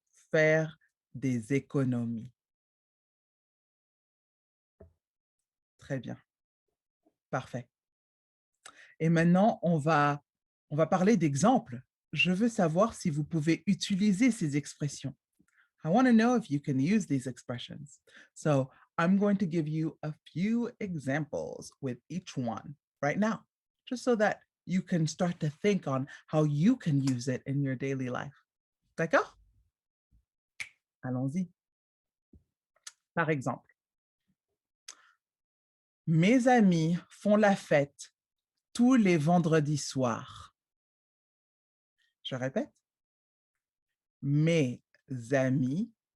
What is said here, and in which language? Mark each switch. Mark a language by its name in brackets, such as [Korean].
[French] Faire des économies. Très bien. Parfait. Et maintenant, on va parler d'exemples. Je veux savoir si vous pouvez utiliser ces expressions. [English] I want to know if you can use these expressions. So I'm going to give you a few examples with each one right now, just so that you can start to think on how you can use it in your daily life. [French] D'accord? Allons-y. Par exemple, mes amis font la fête tous les vendredis soirs. Je répète. Mes amis